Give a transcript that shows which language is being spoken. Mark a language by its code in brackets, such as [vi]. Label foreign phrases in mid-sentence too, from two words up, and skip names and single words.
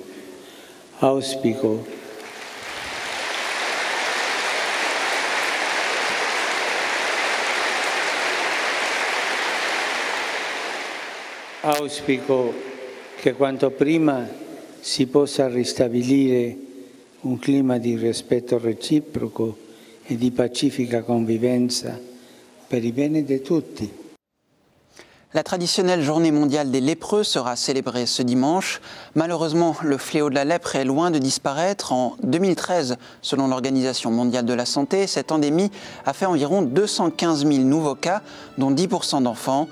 [it] Auspico che quanto prima si possa ristabilire un clima di rispetto reciproco e di pacifica convivenza per il bene di tutti. [fr] La traditionnelle journée mondiale des lépreux sera célébrée ce dimanche. Malheureusement, le fléau de la lèpre est loin de disparaître. En 2013, selon l'Organisation mondiale de la santé, cette endémie a fait environ 215 000 nouveaux cas, dont 10% d'enfants.